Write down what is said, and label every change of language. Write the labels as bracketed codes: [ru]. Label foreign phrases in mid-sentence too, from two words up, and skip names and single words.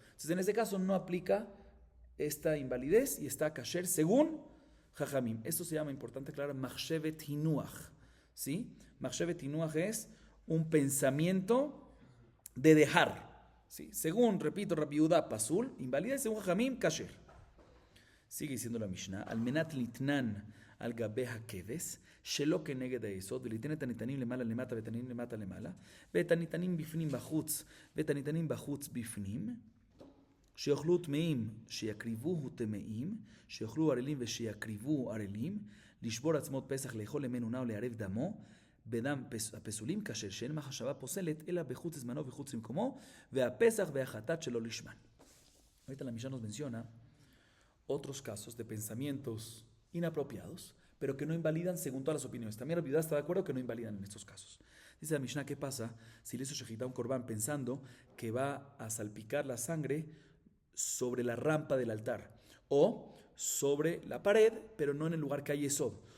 [es] Entonces, en ese caso no aplica esta invalidez y está kasher según Jajamim. Esto se llama, importante aclarar, [he] מחשבת הנוח. [es] ¿Sí? [he] מחשבת הנוח [es] es un pensamiento de dejar. ¿Sí? Según, repito, Rabbi Yehuda Pasul, invalidez, según Jajamim, kasher. Sigue diciendo la Mishnah, [he] על מנת ליתן על גבה כבש, שלא כנגד היסוד, ולתן את הניתנים למעלה למטה ואת הניתנים למטה למעלה, ואת הניתנים בפנים בחוץ, ואת הניתנים בחוץ בפנים, שיאכלו טמאים שיקריבוהו טמאים, שיאכלו ערלים ושיקריבוהו ערלים, לשבור עצמות פסח, לאכול למנונה ולערב דמו, בדם הפסולים, כאשר שאין מחשבה פוסלת, אלא בחוץ זמנו וחוץ למקומו, והפסח והחטאת שלו לשמן. [es] Ahorita la Mishnah nos menciona otros casos de pensamientos inapropiados, pero que no invalidan según todas las opiniones. También la viuda está de acuerdo que no invalidan en estos casos. Dice la Mishnah, ¿qué pasa si le hizo shejitá un corbán pensando que va a salpicar la sangre sobre la rampa del altar o sobre la pared, pero no en el lugar que hay yesod?